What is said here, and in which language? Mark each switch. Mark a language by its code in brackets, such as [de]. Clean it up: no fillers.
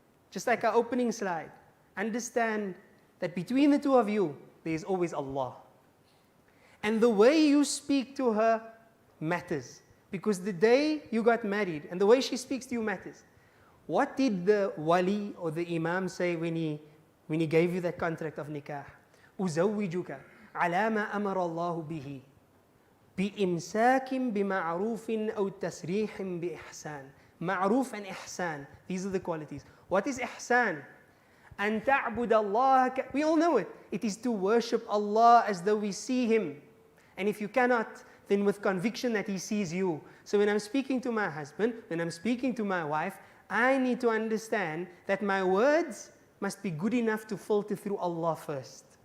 [en] Just like our opening slide. Understand that between the two of you, there is always Allah. And the way you speak to her matters. Because the day you got married, and the way she speaks to you matters. What did the wali or the imam say when he gave you that contract of nikah? [ar] أزوجك على ما أمر الله به بإمساك بمعروف أو تسريح بإحسان. [en] Ma'ruf and ihsan, these are the qualities. What is ihsan? [ar] أن تعبد الله, [en] we all know it. It is to worship Allah as though we see Him. And if you cannot, then with conviction that He sees you. So when I'm speaking to my husband, when I'm speaking to my wife, I need to understand that my words must be good enough to filter through Allah first.